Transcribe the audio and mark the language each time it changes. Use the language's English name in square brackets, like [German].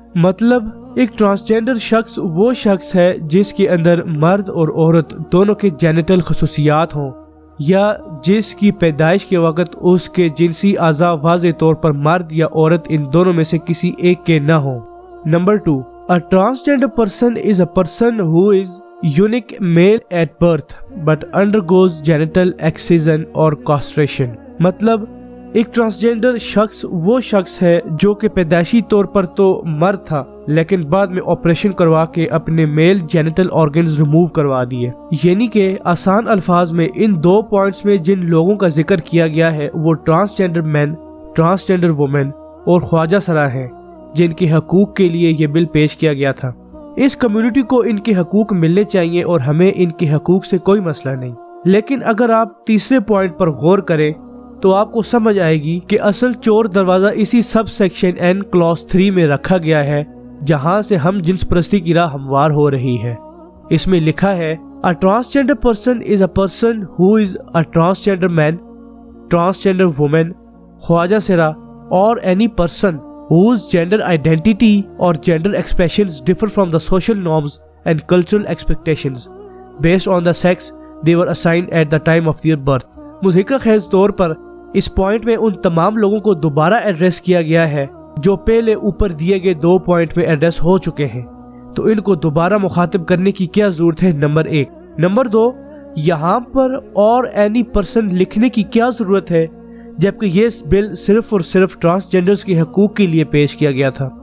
[Urdu] مطلب ایک ٹرانسجینڈر شخص وہ شخص ہے جس کے اندر مرد اور عورت دونوں کے جینیٹل خصوصیات ہوں، یا جس کی پیدائش کے وقت اس کے جنسی اعضاء واضح طور پر مرد یا عورت ان دونوں میں سے کسی ایک کے نہ ہوں. Number 2، [English] A transgender person is a person who is unique male at birth but undergoes genital excision or castration. [Urdu] مطلب ایک ٹرانسجینڈر شخص وہ شخص ہے جو کہ پیدائشی طور پر تو مرد تھا لیکن بعد میں آپریشن کروا کے اپنے میل جینیٹل آرگنز ریموو کروا دیے. یعنی کہ آسان الفاظ میں ان 2 پوائنٹس میں جن لوگوں کا ذکر کیا گیا ہے وہ ٹرانسجینڈر مین، ٹرانسجینڈر وومن اور خواجہ سرا ہیں جن کے حقوق کے لیے یہ بل پیش کیا گیا تھا. اس کمیونٹی کو ان کے حقوق ملنے چاہیے اور ہمیں ان کے حقوق سے کوئی مسئلہ نہیں. لیکن اگر آپ تیسرے پوائنٹ پر غور کریں تو آپ کو سمجھ آئے گی کہ اصل چور دروازہ اسی سب سیکشن N کلاس 3 میں رکھا گیا ہے جہاں سے ہم جنس پرستی کی راہ ہموار ہو رہی ہے. اس میں لکھا ہے [English] A transgender person is a person who is a transgender man, transgender woman, khwaja sira or any person whose gender identity or gender expressions differ from the social norms and cultural expectations based on the sex they were assigned at the time of their birth. [Urdu] مضحکہ خیز طور پر اس point میں ان تمام لوگوں کو دوبارہ address کیا گیا ہے جو پہلے اوپر دیے گئے 2 پوائنٹ میں ایڈریس ہو چکے ہیں، تو ان کو دوبارہ مخاطب کرنے کی کیا ضرورت ہے؟ نمبر 1. نمبر 2، یہاں پر اور اینی پرسن لکھنے کی کیا ضرورت ہے جبکہ یہ بل صرف اور صرف ٹرانسجینڈرز کے حقوق کے لیے پیش کیا گیا تھا.